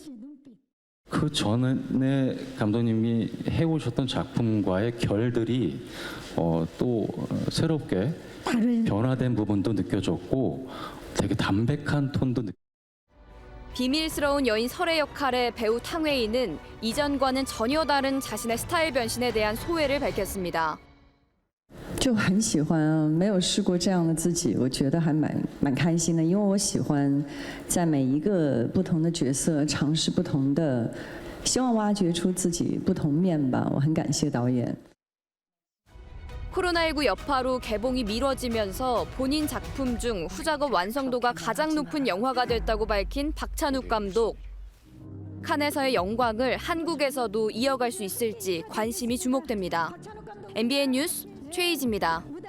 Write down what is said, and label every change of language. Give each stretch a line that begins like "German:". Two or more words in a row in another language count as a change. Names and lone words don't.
Korean: 그 전에 감독님이 해오셨던 작품과의 결들이 또 새롭게 변화된 부분도 느껴졌고 되게 담백한 톤도 비밀스러운 여인 설의 역할의 배우 탕웨이는 이전과는 전혀 다른 자신의 스타일 변신에 대한 소회를 밝혔습니다.
Chinese: 就很喜欢，没有试过这样的自己，我觉得还蛮开心的，因为我喜欢在每一个不同的角色尝试不同的，希望挖掘出自己不同面吧。我很感谢导演。
Korean: 코로나19 여파로 개봉이 미뤄지면서 본인 작품 중 후작업 완성도가 가장 높은 영화가 됐다고 밝힌 박찬욱 감독. 칸에서의 영광을 한국에서도 이어갈 수 있을지 관심이 주목됩니다. MBN 뉴스 최희지입니다.